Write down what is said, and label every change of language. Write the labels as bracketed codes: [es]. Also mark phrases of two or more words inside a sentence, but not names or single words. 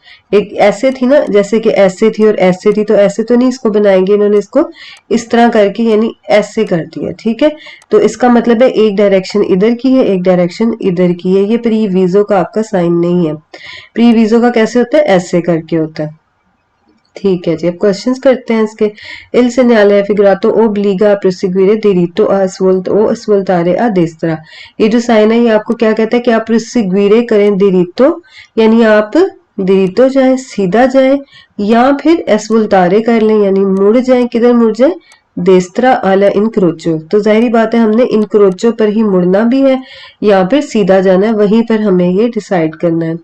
[hi] एक ऐसे थी ना, जैसे कि ऐसे थी और ऐसे थी, तो ऐसे तो नहीं इसको बनाएंगे इन्होंने, इसको इस तरह करके यानी ऐसे कर दिया। ठीक है। तो इसका मतलब है एक डायरेक्शन इधर की है, एक डायरेक्शन इधर की है। ये प्री वीजो का आपका साइन नहीं है। प्री वीजो का कैसे होता है, ऐसे करके होता है। ठीक है जी। अब क्वेश्चंस करते हैं इसके। [it] Il segnale figurato obbliga a proseguire diritto o ascoltare a destra। [hi] ये जो साइन है ये आपको क्या कहता है कि आप proseguire करें diritto, यानी आप diritto जाए, सीधा जाए, या फिर ascoltare कर लें यानी मुड़ जाए। किधर मुड़ जाए, [it] destra alla incrocio. [hi] तो जाहिर बात है हमने इनक्रोचो पर ही मुड़ना भी है या फिर सीधा जाना है, वहीं पर हमें ये डिसाइड करना है।